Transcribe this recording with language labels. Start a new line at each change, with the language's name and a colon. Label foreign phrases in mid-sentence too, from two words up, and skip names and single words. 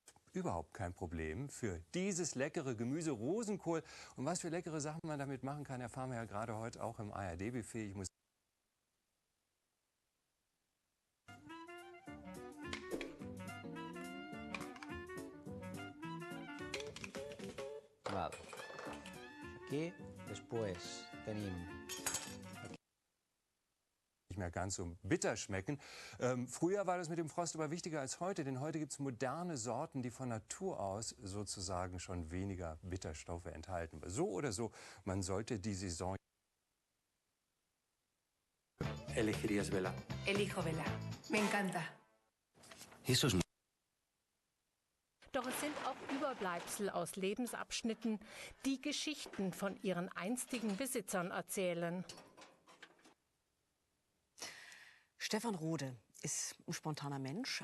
German: überhaupt kein Problem für dieses leckere Gemüse Rosenkohl. Und was für leckere Sachen man damit machen kann, erfahren wir ja gerade heute auch im ARD-Buffet. Ich muss
Catalan: Val.
Spanish: Aquí, después tenim
German: nicht mehr ganz so bitter schmecken. Früher war das mit dem Frost aber wichtiger als heute, denn heute gibt es moderne Sorten, die von Natur aus sozusagen schon weniger Bitterstoffe enthalten. So oder so, man sollte die Saison...
Spanish: Elegirías vela. Elijo vela. Me encanta. Eso es...
German: Doch es sind auch Überbleibsel aus Lebensabschnitten, die Geschichten von ihren einstigen Besitzern erzählen. Stefan Rode ist ein spontaner Mensch.